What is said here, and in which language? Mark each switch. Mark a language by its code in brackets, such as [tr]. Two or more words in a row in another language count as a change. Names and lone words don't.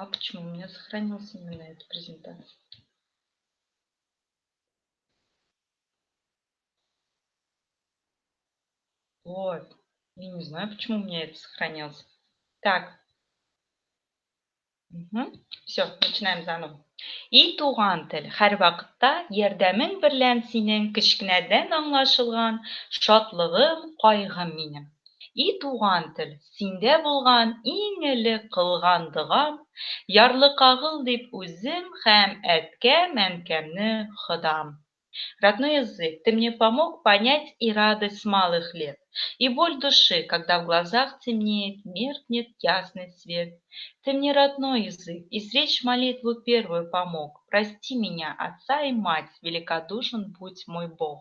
[ru] Почему у меня сохранилась именно эта презентация? Вот. Я не знаю, почему у меня это сохранилось. Так. Все, начинаем заново. [tt] И туган тел, һәр вакытта ярдәмең берлән синең кечкенәдән аңлашылган шатлыгым, кайгым минем. И туган тел, синдә булган иң элек кылган догам, ярлыкагыл дип үзем һәм әткәм-әнкәмне ходам. [ru] Родной язык, ты мне помог понять и радость малых лет, и боль души, когда в глазах темнеет, меркнет ясный свет. Ты мне родной язык, и речь молитву первую помог. Прости меня, отца и мать, великодушен будь мой Бог.